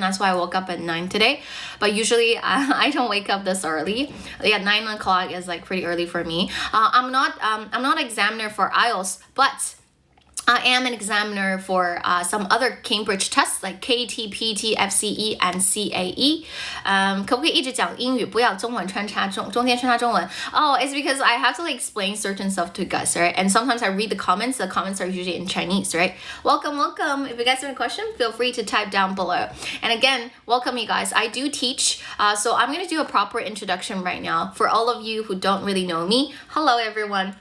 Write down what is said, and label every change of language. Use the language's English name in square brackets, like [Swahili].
[English] That's why I woke up at 9 today. But usually I don't wake up this early. Yeah, 9 o'clock is like pretty early for me. I'm not an examiner for IELTS, but I am an examiner for some other Cambridge tests like KT, PT, FCE, and CAE. [Chinese] 可不可以一直讲英语，不要中文穿插中间穿插中文? [English] Oh, it's because I have to like explain certain stuff to you guys, right? And sometimes I read the comments. The comments are usually in Chinese, right? Welcome. If you guys have a question, feel free to type down below. And again, welcome you guys. I do teach, so I'm going to do a proper introduction right now for all of you who don't really know me. Hello, everyone.